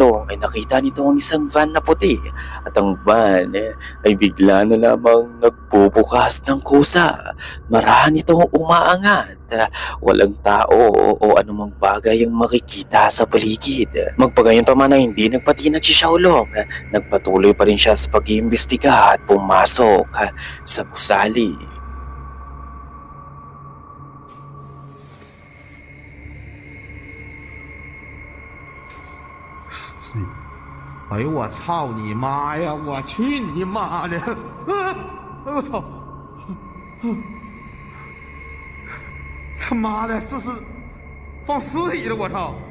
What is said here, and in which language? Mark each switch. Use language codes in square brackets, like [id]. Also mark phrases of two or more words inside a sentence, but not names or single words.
[tl] ay nakita nito ang isang van na puti at ang van ay bigla na lamang nagbubukas ng kusa. Marahan itong umaangat. Walang tao o anumang bagay ang makikita sa paligid. Magpagayon pa man ay hindi nagpatinag si Xiaolong. Nagpatuloy pa rin siya sa pag-iimbestiga at pumasok sa gusali. [zh] 哎呦我操你妈呀！我去你妈的！我操！他妈的，这是放尸体了！我操！